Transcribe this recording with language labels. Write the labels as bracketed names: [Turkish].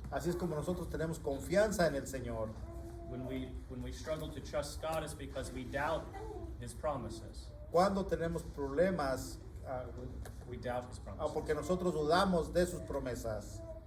[Spanish] Así es como nosotros tenemos confianza en el Señor. [English] When we struggle to trust God, it's because we doubt His promises. [Spanish] Cuando tenemos problemas, [English] We doubt His promises. [Spanish] porque nosotros dudamos de sus promesas.